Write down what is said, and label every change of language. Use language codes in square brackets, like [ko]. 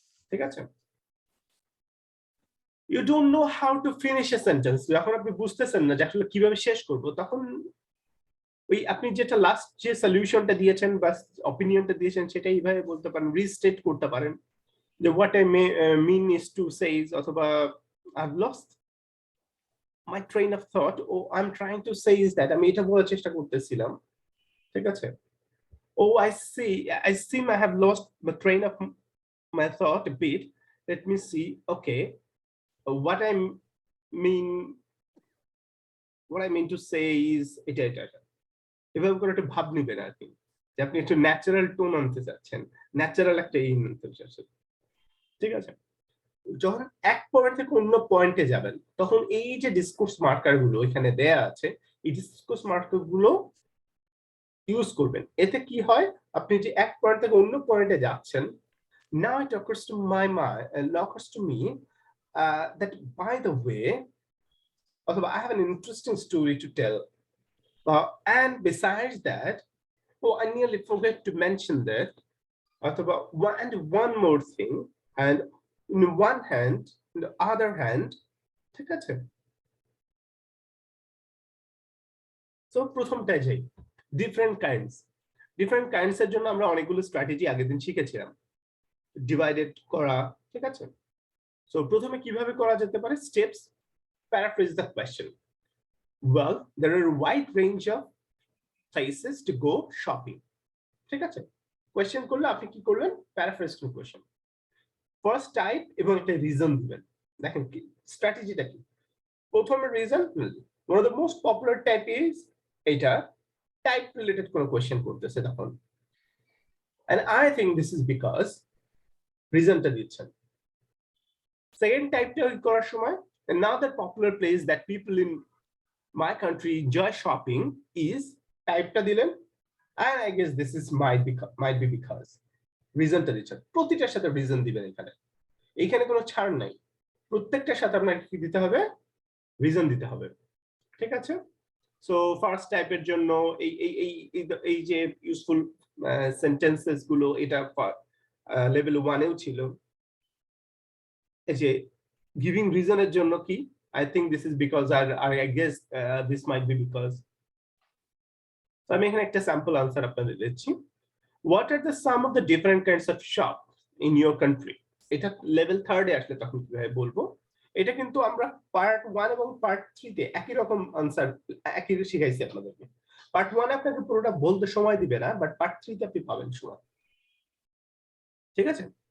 [bn] ঠিক আছে, [en] you don't know how to finish a sentence, [bn] যখন আপনি বুঝতেছেন না যে আসলে কিভাবে শেষ করব, তখন ওই আপনি যেটা লাস্ট যে সলিউশনটা দিয়েছেন বা অপিনিয়নটা দিয়েছেন সেটা এইভাবে বলতে পারেন, রিস্টেট করতে পারেন যে [en] what I mean is to say is, [bn] অথবা [en] I have lost my train of thought, oh I'm trying to say is that [bn] আমি এটা বলার চেষ্টা করতেছিলাম। ঠিক আছে, [en] oh I seem I have lost the train of my thought a bit, let me see. Okay, what I mean to say is [bn] এটা এভাবে করে একটু ভাব নিবেন আর কি, যে আপনি একটু ন্যাচারাল টোন আনতে চাচ্ছেন, ন্যাচারাল একটা এই আনতে চাচ্ছেন, ঠিক আছে? যখন এক পয়েন্ট থেকে অন্য পয়েন্টে যাবেন তখন এই যে ডিসকোর্স মার্কার গুলো এখানে দেয়া আছে, এই ডিসকোর্স মার্কার গুলো ইউজ করবেন। এতে কি হয়, আপনি যে এক পয়েন্ট থেকে অন্য পয়েন্টে যাচ্ছেন, [en] now it occurs to my mind and occurs to me that by the way, অথবা I have an interesting story to tell, and besides that, oh, I nearly forgot to mention that, অথবা one more thing, and in one hand, in the other hand, [bn] ঠিক আছে? So প্রথমটাই যাই, different kinds এর জন্য আমরা অনেকগুলো strategy আগের দিন শিখেছিলাম, ডিভাইডেড করা, ঠিক আছে? সো প্রথমে কিভাবে করা যেতে পারে, steps, paraphrase the question. [en] well, there are a wide range of places to go shopping, [bn] ঠিক আছে? কোয়েশ্চেন করলে আপনি কি করবেন, paraphrase two question, first type এবং একটা রিজন দিবেন। দেখেন কি স্ট্র্যাটেজিটা কি, প্রথমে reason, [en] one of the most popular type is [bn] এটা টাইপ রিলেটেড কোনো কোয়েশ্চেন করতেছে তখন, [en] and I think this is because [bn] রিজনটা দিচ্ছেন। সেকেন্ড টাইপটা করার সময়, [en] another popular place that people in my country enjoy shopping is, [bn] টাইপটা দিলেন, [en] and I guess this is might be because [bn] রিজনটা দিচ্ছেন। প্রতিটার সাথে রিজন দিবেন, এখানে কোনো ছাড় নাই, প্রত্যেকটার সাথে আপনাকে কি দিতে হবে, রিজন দিতে হবে, ঠিক আছে? সো ফার্স্ট টাইপের জন্য এই যে ইউজফুল সেন্টেন্সেস গুলো, এটা লেভেল 1 এও ছিল। এই যে গিভিং রিজনের জন্য কি, [en] I think this is because, I guess this might be because. [bn] So আমি এখানে একটা স্যাম্পল আনসার আপনাদের দিচ্ছি। [en] What are the some of the different kinds of shop in your country? [bn] এটা লেভেল 3 এ আসলে তখন কিভাবে বলবো, এটা কিন্তু আমরা পার্ট 1 এবং পার্ট 3 তে একই রকম আনসার একই শিখাইছি আপনাদেরকে। পার্ট 1 আপনাকে পুরোটা বলতে সময় দিবে না, বাট পার্ট 3 তে আপনি পাবেন সময়, ঠিক আছে?